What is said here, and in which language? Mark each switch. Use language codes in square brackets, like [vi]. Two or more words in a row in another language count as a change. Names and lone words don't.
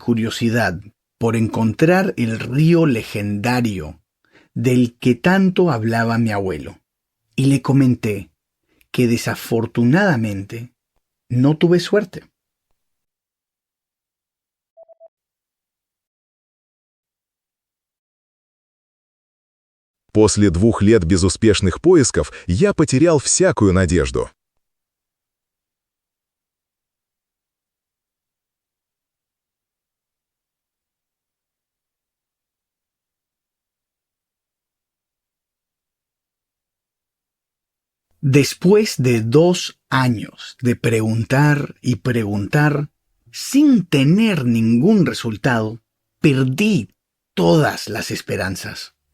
[es] curiosidad por encontrar el río legendario del que tanto hablaba mi abuelo, y le comenté que desafortunadamente no tuve suerte. [ru] После 2 лет безуспешных поисков я потерял всякую надежду. [es] Después de 2 años de preguntar y preguntar sin tener ningún resultado, perdí todas las esperanzas.